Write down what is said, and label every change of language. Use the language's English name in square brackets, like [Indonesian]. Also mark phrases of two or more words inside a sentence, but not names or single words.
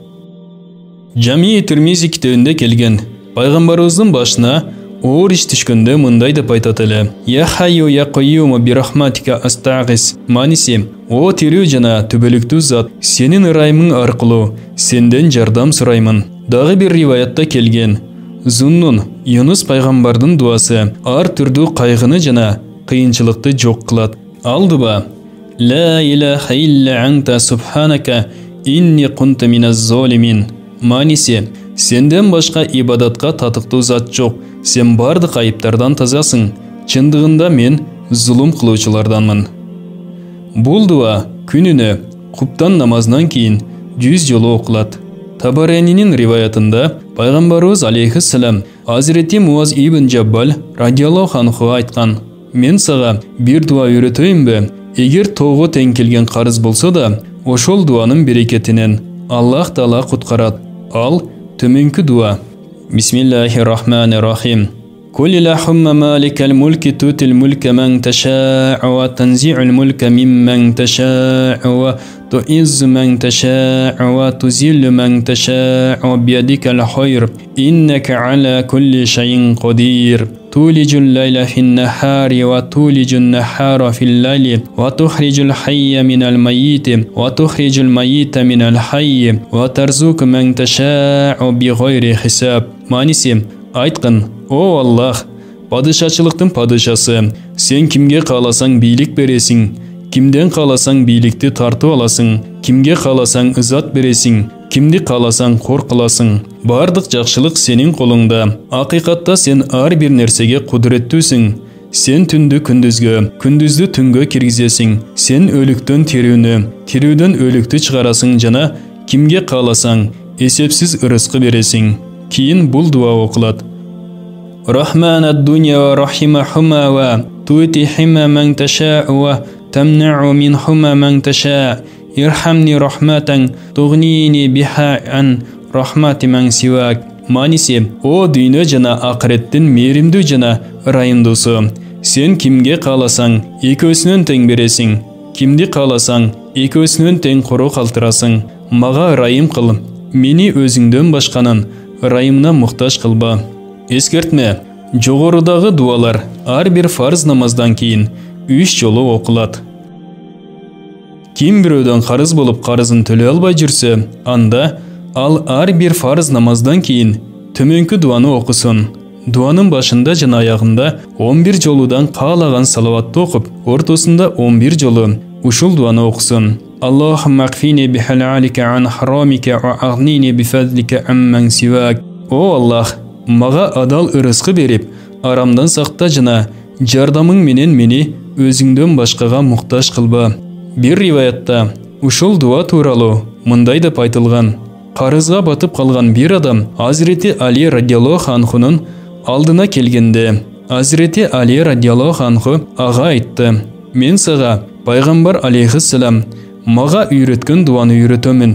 [Kyrgyz] Жами Тирмизи китебинде келген. Пайгамбарыбыздын башына оор иш түшкөндө мындай деп айтат эле: [Arabic] يا حي يا قيوم برحمتك أستغيث. [Kyrgyz] Маниси, о тирүү жана түбөлүктүү зат, сенин ырайымың аркылуу сенден жардам сураймын. Дагы бир риваятта келген. Зуннун, Юнус пайгамбардын дуасы ар түрдүү кайгыны жана кыйынчылыкты жок кылат. Ал дуба: [Arabic] لا إله إلا أنت سبحانك إني كنت من الظالمين. [Kyrgyz] Маниси, сенден башка ибадатка татыктуу зат жок. Сен бардык айыптардан тазасың. Чындыгында мен зулум кылуучуларданмын. Бул дуа күнүнө куптан намазынан кийин 100 жолу окулат. Табаренинин риваятында пайгамбарыбыз алейхиссалам Азирети Муаз ибн Жаббал [Arabic] رضي الله عنه [Kyrgyz] айткан: Мен сага бир дуа үйрөтөйүнбү? Эгер тоого тең келген карыз болсо да, ошол дуанын берекетинен Аллах Таала куткарат. Ал төмөнкү дуа. [Arabic] بسم الله الرحمن الرحيم. قل اللهم مالك الملك تؤتي الملك من تشاء وتنزع الملك ممن تشاء وتعز من تشاء وتذل من تشاء بيدك الخير إنك على كل شيء قدير. تولج الليل في النهار وتولج النهار في الليل وتخرج الحي من الميت وتخرج الميت من الحي وترزق من تشاء بغير حساب. [Kyrgyz] Манисим, айткын: О Аллах, падышачылыктын падышасы, сен кимге кааласаң бийлик бересиң, кимден кааласаң бийликти тартып аласың, кимге кааласаң ызат бересиң, кимди кааласаң кор кыласың. Бардык жакшылык сенин колуңда. Акыйкатта сен ар бир нерсеге кудуреттүүсүң. Сен түндү күндүзгө, күндүздү түнгө киргизесиң. Сен өлүктөн тирүүнү, тирүүдөн өлүктү чыгарасың жана кимге кааласаң эсепсиз ырыскы бересиң. Кийин бул дуа окулат. [Arabic] رحمن الدنيا ورحيمهما وتعطيهما من تشاء وتمنع منهما من تشاء. ارحمني رحمة تغنيني بها عن رحمة من سواك. [Kyrgyz] Маниси, о дүйнө жана акыреттин мээримдүү жана ырайымдуусу, сен кимге кааласаң экөөсүнөн тең бересиң, кимди кааласаң экөөсүнөн тең кору калтырасың. Мага ырайым кыл, мени өзүңдөн башканын ырайымына муктаж кылба. Эскертме, жогорудагы дуалар ар бир фарз намаздан кийин 3 жолу окулат. Ким бирөөдөн карыз болуп карызын төлөй албай жүрсө, анда ал ар бир фарз намаздан кийин төмөнкү дуаны окусун. Дуанын башында жана аягында 11 жолудан каалаган салаватты окуп, ортосунда 11 жолу ушул дуаны окусун. [Arabic] اللهم اكفني بحلالك عن حرامك وأغنني بفضلك عمن سواك. [Kyrgyz] О Аллах, мага адал ырыскы берип, арамдан сакта жана жардамың менен мени өзүңдөн башкага муктаж кылба. Бир риваятта ушул дуа тууралуу мындай деп айтылган: Карызга батып калган бир адам Азирети Али [Arabic] رضي الله عنه [Kyrgyz] алдына келгенде, Азирети Али [Arabic] رضي الله عنه [Kyrgyz] ага айтты: Мен сага пайгамбар алейхиссалам мага үйрөткөн дуаны үйрөтөмүн.